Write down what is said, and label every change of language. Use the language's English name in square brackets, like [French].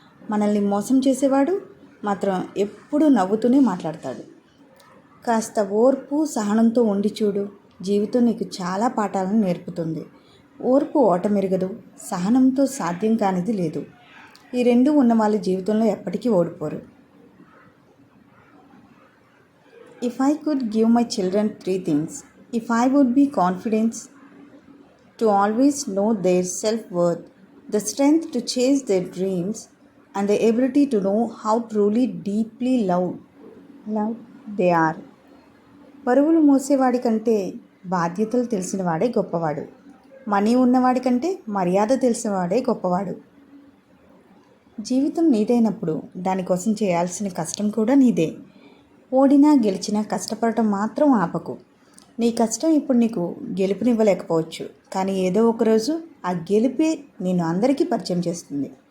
[Telugu] మనల్ని మోసం చేసేవాడు మాత్రం ఎప్పుడూ నవ్వుతూనే మాట్లాడతాడు. కాస్త ఓర్పు సహనంతో ఉండి చూడు, జీవితం నీకు చాలా పాఠాలను నేర్పుతుంది. ఓర్పు ఓటమెరగదు, సహనంతో సాధ్యం కానిది లేదు. ఈ రెండు ఉన్న వాళ్ళ జీవితంలో ఎప్పటికీ ఓడిపోరు. [English] If I could give my children three things, if I would be confident to always know their self-worth, the strength to chase their dreams, and the ability to know how truly deeply loved they are. [Telugu] బరువులు మోసేవాడి కంటే బాధ్యతలు తెలిసినవాడే గొప్పవాడు. Money ఉన్నవాడి కంటే మర్యాద తెలిసినవాడే గొప్పవాడు. జీవితం నీదైనప్పుడు దానికోసం చేయాల్సిన కష్టం కూడా నీదే. ఓడినా గెలిచినా కష్టపడటం మాత్రం ఆపకు. నీ కష్టం ఇప్పుడు నీకు గెలుపునివ్వలేకపోవచ్చు, కానీ ఏదో ఒకరోజు ఆ గెలిపే నేను అందరికీ పరిచయం చేస్తుంది.